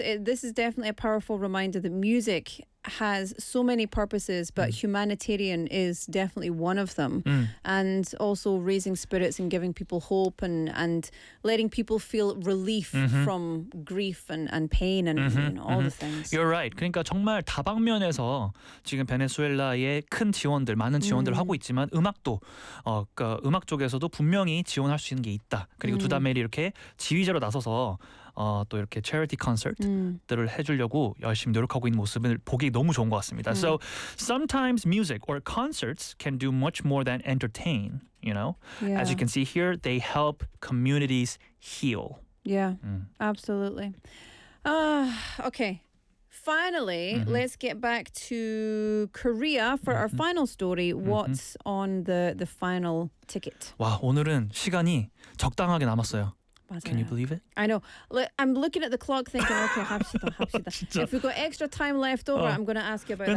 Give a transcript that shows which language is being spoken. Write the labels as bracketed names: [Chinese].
[English] This is definitely a powerful reminder that music has so many purposes, but humanitarian is definitely one of them. And also raising spirits and giving people hope and letting people feel relief from grief and pain and all the things. You're right. [Korean] 그러니까 정말 다방면에서 지금 베네수엘라에 큰 지원들, 많은 지원들을 하고 있지만 음악도 그러니까 음악 쪽에서도 분명히 지원할 수 있는 게 있다. 그리고 두다멜이 이렇게 지휘자로 나서서 또 이렇게 charity concert들을 해주려고 열심히 노력하고 있는 모습을 보기 너무 좋은 것 같습니다. [English] So sometimes music or concerts can do much more than entertain, you know. Yeah. As you can see here, they help communities heal. Yeah, absolutely. Okay, finally, let's get back to Korea for our final story. What's on the final ticket? [Korean] 와, 오늘은 시간이 적당하게 남았어요. 맞아요. [English] Can you believe it? I know. I'm looking at the clock thinking, okay, [Korean] 합시다, 합시다. [English] If we got extra time left over, I'm going to ask you about that.